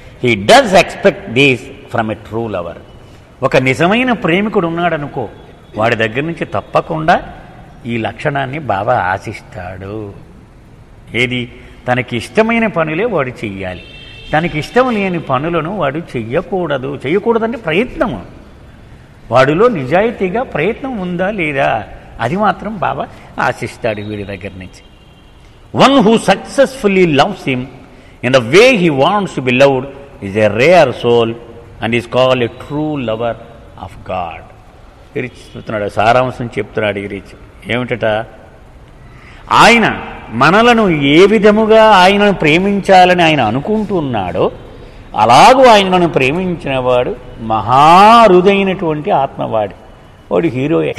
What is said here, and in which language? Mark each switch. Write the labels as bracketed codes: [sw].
[en] He does expect these from a true lover. [te] ఒక నిజమైన ప్రేమికుడు ఉన్నాడనుకో, వాడి దగ్గర నుంచి తప్పకుండా ఈ లక్షణాన్ని బాగా ఆశిస్తాడు. ఏది? తనకి ఇష్టమైన పనులే వాడు చెయ్యాలి, తనకి ఇష్టం లేని పనులను వాడు చెయ్యకూడదు. చెయ్యకూడదంటే ప్రయత్నము, వాడిలో నిజాయితీగా ప్రయత్నం ఉందా లేదా అది మాత్రం బాబా ఆశిస్తాడు వీడి దగ్గర నుంచి. [en] One who successfully loves him in the way he wants to be loved is a rare soul and is called a true lover of God. [te] చెప్తున్నాడు, సారాంశం చెప్తున్నాడు ఈ రీచ్ ఏమిటట, ఆయన మనలను ఏ విధముగా ఆయనను ప్రేమించాలని ఆయన అనుకుంటున్నాడో అలాగూ ఆయనను ప్రేమించిన వాడు మహారుదైనటువంటి ఆత్మవాడు, వాడు హీరోయే.